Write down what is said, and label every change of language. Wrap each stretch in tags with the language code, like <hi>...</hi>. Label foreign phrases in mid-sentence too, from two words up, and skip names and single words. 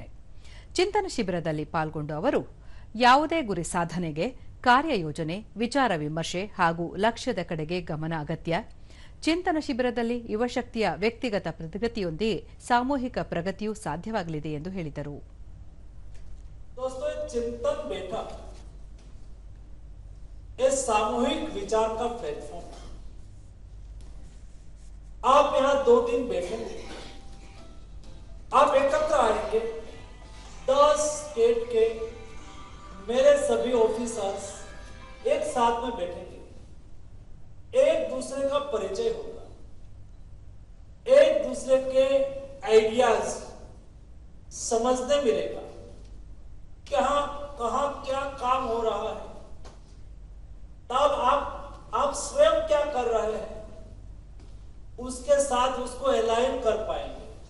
<kn>ಚಿಂತನ ಶಿಬಿರದಲ್ಲಿ ಪಾಲ್ಗೊಂಡು ಅವರು ಯಾವುದೇ ಗುರಿ ಸಾಧನೆಗೆ ಕಾರ್ಯಯೋಜನೆ, ವಿಚಾರ ವಿಮರ್ಶೆ ಹಾಗೂ ಲಕ್ಷ್ಯದ ಕಡೆಗೆ ಗಮನ ಅಗತ್ಯ. ಚಿಂತನ ಶಿಬಿರದಲ್ಲಿ ಯುವಶಕ್ತಿಯ ವ್ಯಕ್ತಿಗತ ಪ್ರಗತಿಯೊಂದಿಗೆ ಸಾಮೂಹಿಕ ಪ್ರಗತಿಯೂ ಸಾಧ್ಯವಾಗಲಿದೆ ಎಂದು ಹೇಳಿದರು.</kn> <hi>दोस्तों, चिंतन बैठक ये सामूहिक विचार का प्लेटफॉर्म है। आप यहाँ 2 दिन बैठेंगे, आप एकत्र आएंगे। 10 स्टेट के मेरे सभी ऑफिसर्स एक साथ में बैठेंगे, एक दूसरे का परिचय होगा, एक दूसरे के आइडियाज समझने मिलेगा, कहां क्या काम हो रहा है, तब आप स्वयं क्या कर रहे हैं उसके साथ उसको अलाइन कर पाएंगे।</hi>